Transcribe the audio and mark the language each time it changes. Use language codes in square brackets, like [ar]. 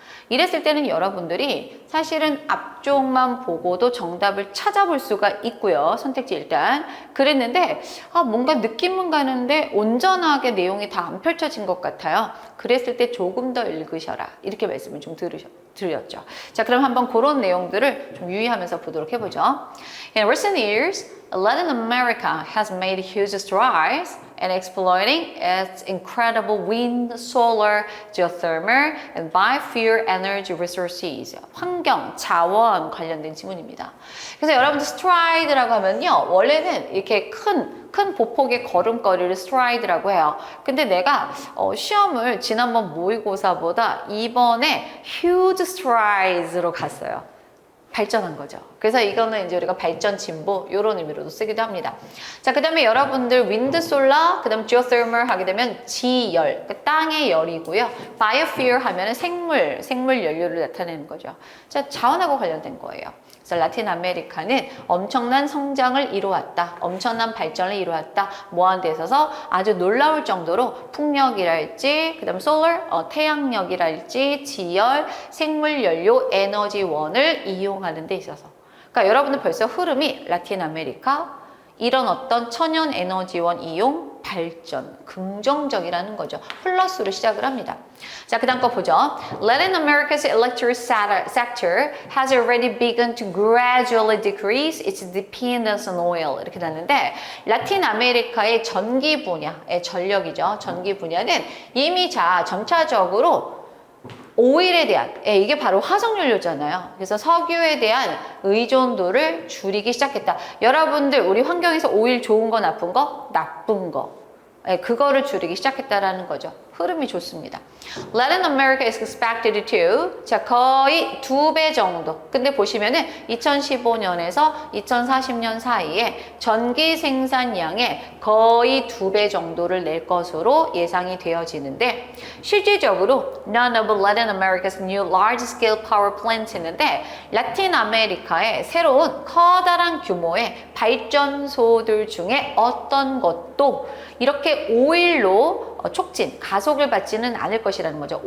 [ko] 이랬을 때는 여러분들이 사실은 앞쪽만 보고도 정답을 찾아볼 수가 있고요. 선택지 일단. 그랬는데 뭔가 느낌은 가는데 온전하게 내용이 다 안 펼쳐진 것 같아요. 그랬을 때 조금 더 읽으셔라. 이렇게 말씀을 좀 드렸죠. 자, 그럼 한번 그런 내용들을 좀 유의하면서 보도록 해보죠. [en] In recent years, Latin America has made huge strides in exploiting its incredible wind, solar, geothermal, and biofuel energy resources. [ko] 환경, 자원 관련된 지문입니다. 그래서 여러분들 stride라고 하면요. 원래는 이렇게 큰 보폭의 걸음걸이를 stride라고 해요. 근데 내가 시험을 지난번 모의고사보다 이번에 huge strides로 갔어요. 발전한 거죠. 그래서 이거는 이제 우리가 발전 진보 이런 의미로도 쓰기도 합니다. 자, 그다음에 여러분들 윈드 솔라, 그다음 지오더멀 하게 되면 지열, 그러니까 땅의 열이고요. 바이오퓨얼 하면은 생물 연료를 나타내는 거죠. 자, 자원하고 관련된 거예요. 그래서 라틴 아메리카는 엄청난 성장을 이루었다. 엄청난 발전을 이루었다. 뭐하는 데 있어서 아주 놀라울 정도로 풍력이랄지, 그 다음 솔러, 태양력이랄지, 지열, 생물연료, 에너지원을 이용하는 데 있어서. 그러니까 여러분들 벌써 흐름이 라틴 아메리카, 이런 어떤 천연 에너지원 이용, 발전, 긍정적이라는 거죠. 플러스로 시작을 합니다. 자, 그 다음 거 보죠. [en] Latin America's electric sector has already begun to gradually decrease its dependence on oil. [ko] 이렇게 났는데 라틴 아메리카의 전기 분야의 전력이죠. 전기 분야는 이미 점차적으로 오일에 대한, 이게 바로 화석연료잖아요. 그래서 석유에 대한 의존도를 줄이기 시작했다. 여러분들 우리 환경에서 오일 좋은 거 나쁜 거? 나쁜 거. 그거를 줄이기 시작했다라는 거죠. 흐름이 좋습니다. [en] Latin America is expected to, [ko] 자, 거의 2배 정도. 근데 보시면은 2015년에서 2040년 사이에 전기 생산량의 거의 2배 정도를 낼 것으로 예상이 되어지는데, 실질적으로 [en] none of Latin America's new large-scale power plants [ko] 있는데, 라틴 아메리카의 새로운 커다란 규모의 발전소들 중에 어떤 것도 이렇게 오일로 촉진, 가속을 받지는 않을 것이라는 거죠.